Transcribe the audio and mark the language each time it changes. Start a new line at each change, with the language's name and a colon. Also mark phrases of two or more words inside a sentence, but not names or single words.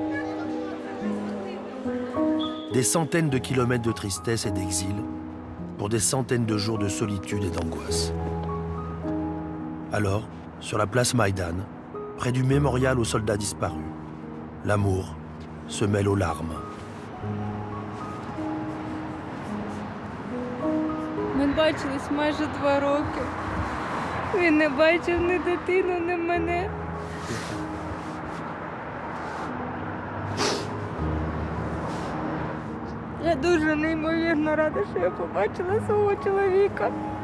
French: Des centaines de kilomètres de tristesse et d'exil pour des centaines de jours de solitude et d'angoisse. Alors, sur la place Maïdan, près du mémorial aux soldats disparus, l'amour se mêle aux larmes.
Ukrainian: Ми бачились майже 2 роки. Він не бачив ні дитину, ні мене. Я дуже неймовірно рада, що я побачила свого чоловіка.